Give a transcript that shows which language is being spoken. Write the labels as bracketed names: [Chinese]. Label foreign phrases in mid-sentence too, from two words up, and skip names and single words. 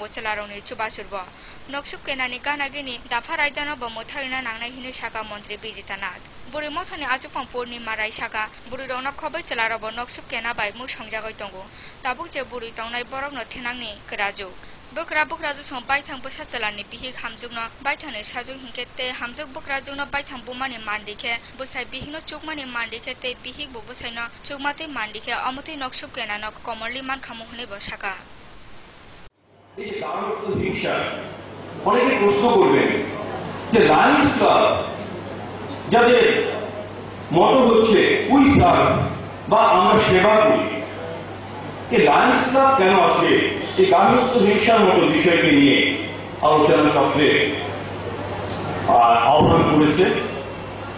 [Kok Borok] chalaroni chubasurbo noksub kenani kanagini dafa raidano bo muthagrina nangnai hini saka mantri Bijitanath buri mothani achufang purnima rai saka buri rona khobai chalarabo noksub kena bai mu songjagoi tongo tabuk je buri tongnai borok no thenangni kraju Bukraju song baithang busa chalani bihik hamjugno baithane sajung hinkete hamjuk bukrajugno baithang bumani mandike busai bihino chukmani mandike te bihik bu busaino chukmate mandike amoti noksub kenano komorli man khamuhne bosaka [Bangla] এই দারুণ হিংসা অনেকে প্রশ্ন করবেন যে লায়ন্স ক্লাব যাদের মতো হচ্ছে [English] we serve [Bangla] বা আমরা সেবা করি এই লায়ন্স ক্লাব কেন আজকে এই গার্হস্থ্য হিংসার মতো বিষয়কে নিয়ে আলোচনা চক্রে আহ্বান করেছে